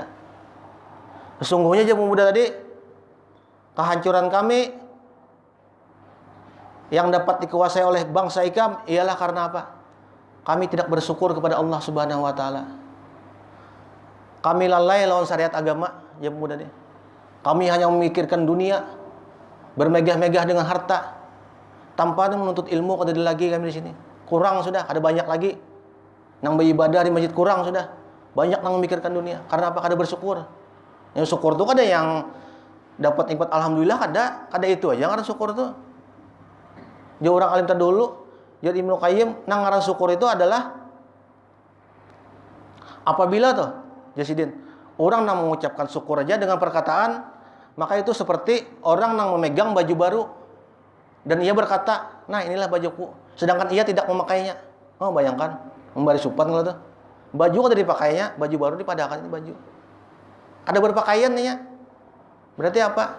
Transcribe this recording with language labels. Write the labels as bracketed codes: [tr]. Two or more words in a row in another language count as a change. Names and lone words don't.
[bjn] Sesungguhnya aja pemuda tadi, kehancuran kami yang dapat dikuasai oleh bangsa ikam ialah karena apa? Kami tidak bersyukur kepada Allah [ar] Subhanahu wa taala. [bjn] Kami lalai lawan syariat agama, ya pemuda tadi. Kami hanya memikirkan dunia, bermegah-megah dengan harta, tanpa menuntut ilmu kada ada lagi kami di sini. Kurang sudah, ada banyak lagi nang beribadah di masjid kurang sudah. Banyak nang memikirkan dunia. Karena apa? Kada bersyukur. Yang syukur itu kada yang dapat nikmat alhamdulillah, kada itu aja ngaran syukur itu. Dia orang alim terdahulu, jadi Ibnu Qayyim nang ngaran syukur itu adalah apabila tuh Jasidin, orang nang mengucapkan syukur aja dengan perkataan, maka itu seperti orang nang memegang baju baru dan ia berkata, "Nah, inilah bajuku." Sedangkan ia tidak memakainya. Oh, bayangkan, memberi supan kalau tuh. Baju kada dipakainya, baju baru dipadakan ini baju. Ada berpakaian nih ya. Berarti apa?